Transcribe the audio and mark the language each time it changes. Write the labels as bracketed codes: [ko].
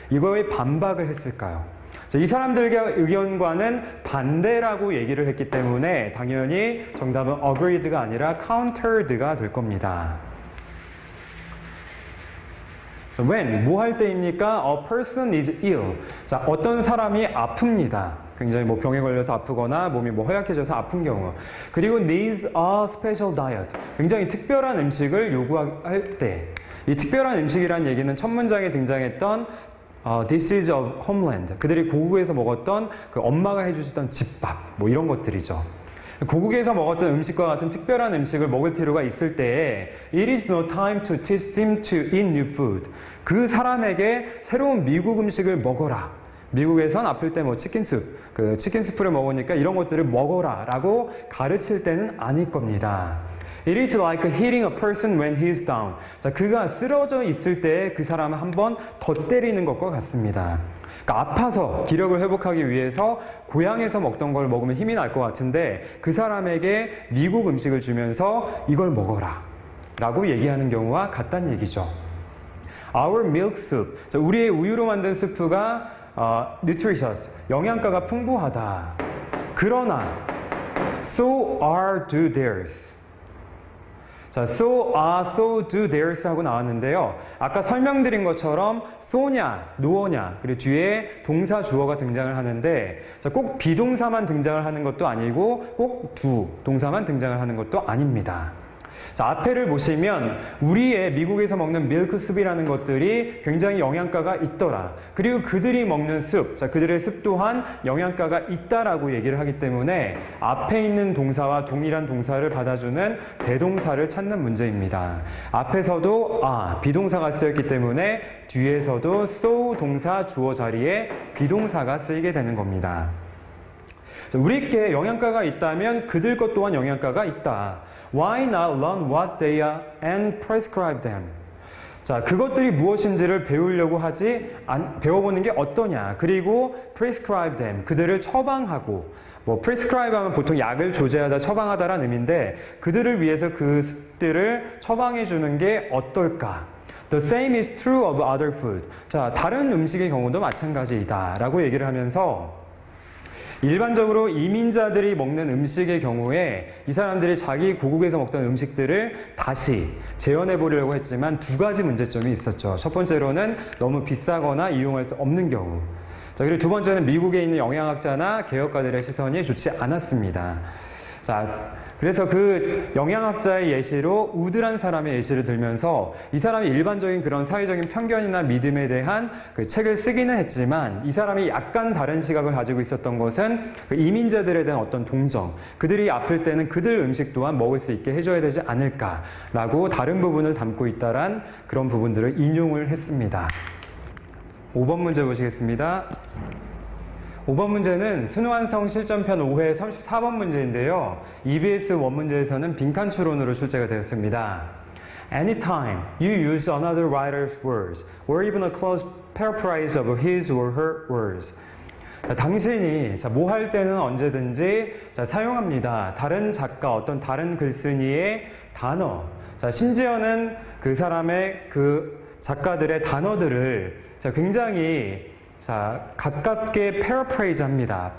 [ko] 이거에 반박을 했을까요? 자, 이 사람들의 의견과는 반대라고 얘기를 했기 때문에 당연히 정답은 agreed가 아니라 countered가 될 겁니다. 자, when, 뭐 할 때입니까? [en] A person is ill. [ko] 자, 어떤 사람이 아픕니다. 굉장히 뭐 병에 걸려서 아프거나 몸이 뭐 허약해져서 아픈 경우. 그리고 [en] needs a special diet. [ko] 굉장히 특별한 음식을 요구할 때. 이 특별한 음식이라는 얘기는 첫 문장에 등장했던 [en] This is of homeland. [ko] 그들이 고국에서 먹었던 그 엄마가 해주시던 집밥. 뭐 이런 것들이죠. 고국에서 먹었던 음식과 같은 특별한 음식을 먹을 필요가 있을 때에 [en] It is no time to teach him to eat new food. [ko] 그 사람에게 새로운 미국 음식을 먹어라. 미국에선 아플 때 뭐 치킨숲, 그 치킨스프를 먹으니까 이런 것들을 먹어라 라고 가르칠 때는 아닐 겁니다. [en] It is like hitting a person when he is down. [ko] 자, 그가 쓰러져 있을 때 그 사람을 한번 더 때리는 것과 같습니다. 그러니까 아파서 기력을 회복하기 위해서 고향에서 먹던 걸 먹으면 힘이 날 것 같은데 그 사람에게 미국 음식을 주면서 이걸 먹어라 라고 얘기하는 경우와 같다는 얘기죠. [en] Our milk soup. [ko] 자, 우리의 우유로 만든 스프가 nutritious. 영양가가 풍부하다. [en] 그러나 so are do theirs. [ko] 자, [en] so do theirs [ko] 하고 나왔는데요. 아까 설명드린 것처럼 so냐, no냐, 그리고 뒤에 동사 주어가 등장을 하는데 자, 꼭 비동사만 등장을 하는 것도 아니고 꼭 do, 동사만 등장을 하는 것도 아닙니다. 자, 앞에를 보시면 우리의 미국에서 먹는 밀크숲이라는 것들이 굉장히 영양가가 있더라. 그리고 그들이 먹는 숲, 자, 그들의 숲 또한 영양가가 있다라고 얘기를 하기 때문에 앞에 있는 동사와 동일한 동사를 받아주는 대동사를 찾는 문제입니다. 앞에서도 비동사가 쓰였기 때문에 뒤에서도 so 동사 주어 자리에 비동사가 쓰이게 되는 겁니다. 우리께 영양가가 있다면 그들 것 또한 영양가가 있다. [en] Why not learn what they are and prescribe them? [ko] 자, 그것들이 무엇인지를 배우려고 배워보는 게 어떠냐. 그리고 [en] prescribe them. [ko] 그들을 처방하고, 뭐 prescribe 하면 보통 약을 조제하다, 처방하다라는 의미인데 그들을 위해서 그들을 처방해 주는 게 어떨까? [en] The same is true of other food. [ko] 자, 다른 음식의 경우도 마찬가지이다. 라고 얘기를 하면서 일반적으로 이민자들이 먹는 음식의 경우에 이 사람들이 자기 고국에서 먹던 음식들을 다시 재현해 보려고 했지만 두 가지 문제점이 있었죠. 첫 번째로는 너무 비싸거나 이용할 수 없는 경우. 자, 그리고 두 번째는 미국에 있는 영양학자나 개혁가들의 시선이 좋지 않았습니다. 자, 그래서 그 영양학자의 예시로 우드란 사람의 예시를 들면서 이 사람이 일반적인 그런 사회적인 편견이나 믿음에 대한 그 책을 쓰기는 했지만 이 사람이 약간 다른 시각을 가지고 있었던 것은 그 이민자들에 대한 어떤 동정, 그들이 아플 때는 그들 음식 또한 먹을 수 있게 해줘야 되지 않을까라고 다른 부분을 담고 있다란 그런 부분들을 인용을 했습니다. 5번 문제 보시겠습니다. 5번 문제는 순환성 실전편 5회 34번 문제인데요. EBS 원문제에서는 빈칸 추론으로 출제가 되었습니다. [en] Anytime you use another writer's words or even a close paraphrase of his or her words. [ko] 자, 당신이 뭐 할 때는 언제든지 사용합니다. 다른 작가, 어떤 다른 글쓴이의 단어. 자, 심지어는 그 사람의 그 작가들의 단어들을 굉장히 가깝게 paraphrase 합니다.